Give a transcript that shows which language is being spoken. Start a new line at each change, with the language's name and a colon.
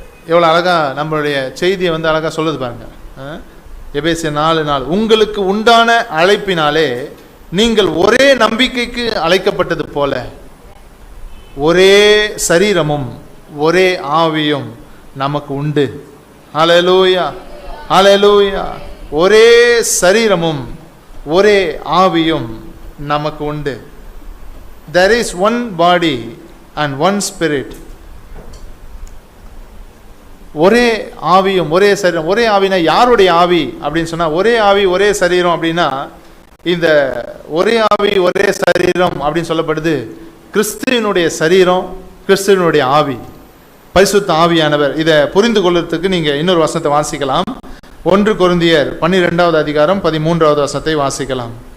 Tamil: எவ்வளவு அழகா நம்மளுடைய செய்தியை வந்து அழகா சொல்லுது பாருங்க. எபேசியர் 4:4 உங்களுக்கு உண்டான அழைப்பினாலே நீங்கள் ஒரே நம்பிக்கைக்கு அழைக்கப்பட்டது போல ஒரே சரீரமும் ஒரே ஆவியும் நமக்கு உண்டு. ஹல்லேலூயா, ஹல்லேலூயா. ஒரே சரீரமும் ஒரே ஆவியும் நமக்கு உண்டு.
English: There is one body and one spirit.
Tamil: ஒரே ஆவியும் ஒரே சரீரம். ஒரே ஆவினா யாருடைய ஆவி அப்படின்னு சொன்னா, ஒரே ஆவி ஒரே சரீரம் அப்படின்னா, இந்த ஒரே ஆவி ஒரே சரீரம் அப்படின்னு சொல்லப்படுது கிறிஸ்துவினுடைய சரீரம், கிறிஸ்துவினுடைய ஆவி, பரிசுத்த ஆவியானவர். இதை புரிந்து கொள்றதுக்கு நீங்க இன்னொரு வசனத்தை வாசிக்கலாம். 1 கொரிந்தியர் 12வது அதிகாரம் 13வது வசனத்தை வாசிக்கலாம்.